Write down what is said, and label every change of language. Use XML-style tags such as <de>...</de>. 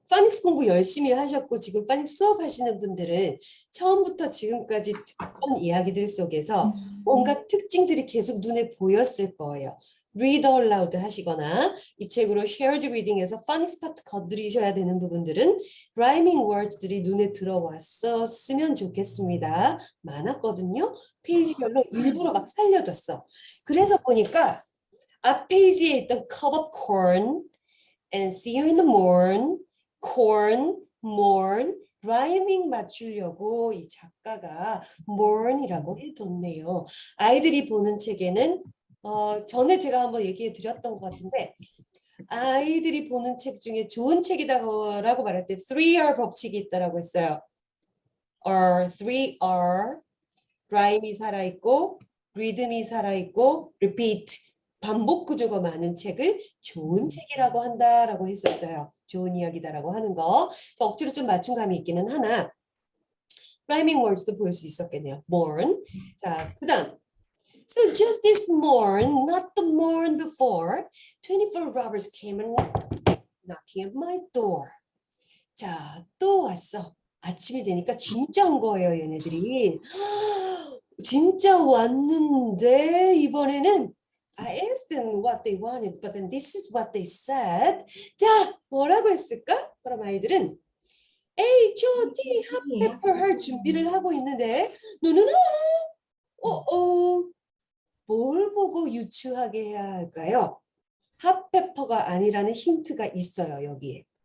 <ko>파닉스 공부 열심히 하셨고 지금 파닉스 수업하시는 분들은 처음부터 지금까지 듣던 이야기들 속에서 뭔가 특징들이 계속 눈에 보였을 거예요. read out loud 하시거나 이 책으로 shared reading에서 파닉스 파트 건드리셔야 되는 부분들은 rhyming words들이 눈에 들어왔었으면 좋겠습니다. 많았거든요. 페이지별로 일부러 막 살려뒀어. 그래서 보니까 앞 페이지에 있던</ko> <en>cup of corn and see you in the morn,</en> <ko>corn, morn, 라이밍 맞추려고 이 작가가 morn이라고 해뒀네요. 아이들이 보는 책에는 전에 제가 한번 얘기해 드렸던 것 같은데 아이들이 보는 책 중에 좋은 책이다라고 말할 때 3R 법칙이 있다라고 했어요. 3R, 라임이 살아있고 리듬이 살아있고 repeat, 반복 구조가 많은 책을 좋은 책이라고 한다라고 했었어요. 좋은 이야기다라고 하는 거. 그래서 억지로 좀 맞춤감이 있기는 하나 rhyming words도 볼 수 있었겠네요. morn. 자, 그다음</ko> <en>So just this morn, not the morn before, 24 robbers came and knocking at my door.</en> <ko>자, 또 왔어. 아침이 되니까 진짜 온 거예요, 얘네들이. 진짜 왔는데 이번에는</ko> <en>I asked them what they wanted, but then this is what they said.</en> <ko>자, 뭐라고 했을까? 그럼 아이들은 H.O.T. 핫페퍼 할 준비를 하고 있는데 노노노 뭘 보고 유추하게 해야 할까요? 핫페퍼가 아니라는 힌트가 있어요, 여기에.</ko>